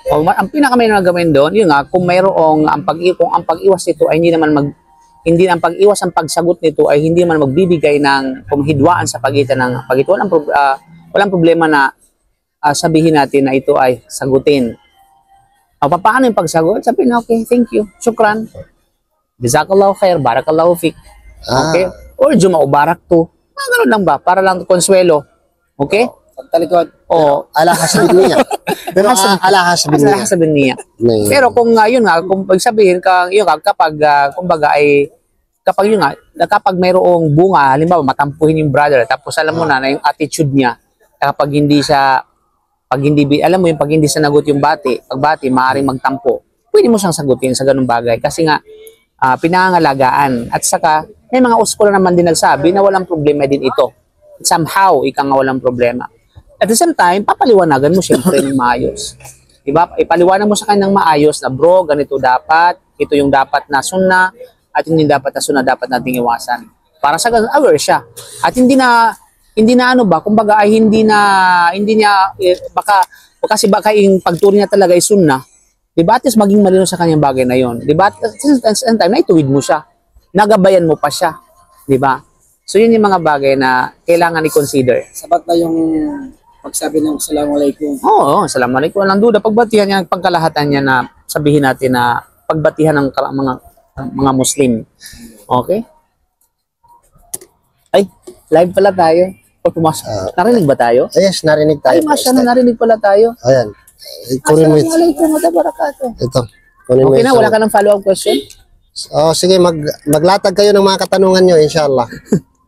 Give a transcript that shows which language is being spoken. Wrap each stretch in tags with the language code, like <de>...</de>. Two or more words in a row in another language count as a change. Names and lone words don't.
<tl>Ang pinakamainam na gawin doon, yun nga, kung mayroong ang pag-iwas nito ay hindi ang pag-iwas ang pagsagot nito ay hindi naman magbibigay ng kumhidwaan sa pagitan ng walang problema na sabihin natin na ito ay sagutin. O, paano yung pagsagot? Sabihin na,</tl> <en>okay, thank you, shukran.</en> <ar>Jazakallahu khair, barakallahu fik.</ar> <tl>Okay? Or</tl> <ar>Juma'u barak</ar> <tl>to. Ganun lang ba? Para lang konsuelo. Okay? Pagtalikod. O, Alahas bin niya. Pero alahas bin niya. sabihin niya. May- Pero kung yun nga, kung pagsabihin ka, yun nga, kapag, kumbaga ay, kapag yun nga, kapag mayroong bunga, halimbawa, matampuhin yung brother, tapos alam mo na yung attitude niya, kapag hindi siya, alam mo yung pag hindi sinagot yung pagbati, maaaring magtampo, pwede mo siyang sagutin sa ganung bagay. Kasi nga, pinangangalagaan. At saka, may mga uskola naman din nagsabi na walang problema din ito. Somehow, ika nga walang problema.</tl> <en>At the same time,</en> <tl>papaliwanagan mo siyempre ng maayos. Diba? Ipaliwanag mo sa kanya ng maayos na bro, ganito dapat, ito yung dapat na sunna, at hindi dapat na sunna, dapat nating iwasan. Para sa ganun, aware siya. At hindi na ano ba, kumbaga ay hindi niya, kasi baka yung pagturi niya talaga ay sunna, diba?</tl> <en>At least</en> <tl>maging malino sa kanyang bagay na yon.</tl> <en>Diba? At the same time,</en> <tl>naituwid mo siya. Nagabayan mo pa siya. Diba? So yun yung mga bagay na kailangan i-consider. Sapat na yung pagsabi ng Assalamualaikum. Oo, assalamualaikum. Walang duda. Pagbatihan niya, pagkalahatan niya na sabihin natin na pagbatihan ng mga Muslim. Okay? Ay, live pala tayo. O pumasok. Narinig ba tayo? Yes, narinig tayo. Ay, masya na, narinig pala tayo. Ayan. Kunin mo ito.</tl> <ar>Assalamualaikum wa barakatuh.</ar> <tl>Ito. Kunin mo Okay na, ito. wala ka ng</tl> <en>follow-up question?</en> <tl>Oh, sige, maglatag kayo ng mga katanungan nyo, inshallah.</tl>